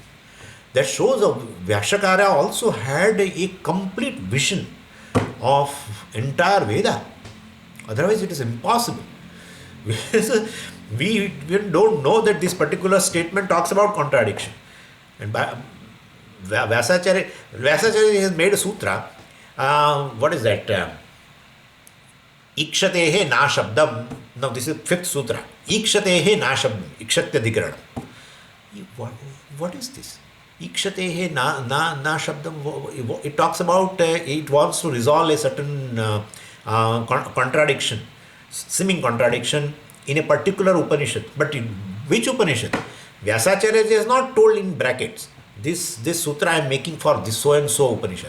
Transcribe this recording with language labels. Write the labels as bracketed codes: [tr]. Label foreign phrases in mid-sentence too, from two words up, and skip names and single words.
[en] That shows Vyasakara also had a complete vision of entire Veda. Otherwise, it is impossible. We don't know that this particular statement talks about contradiction. And Vyasacharya has made a sutra. What is that? [sa] Ikshatehe na shabdam. [en] Now, this is 5th sutra. [sa] Ikshatehe na shabdam. Ikshatyadhikaranam. [en] What is this? [sa] Ikshatehe na shabdam. [en] It talks about, it wants to resolve a certain contradiction, seeming contradiction in a particular Upanishad. But in which Upanishad? Vyasacharya is not told in brackets. This sutra I am making for this so and so Upanishad.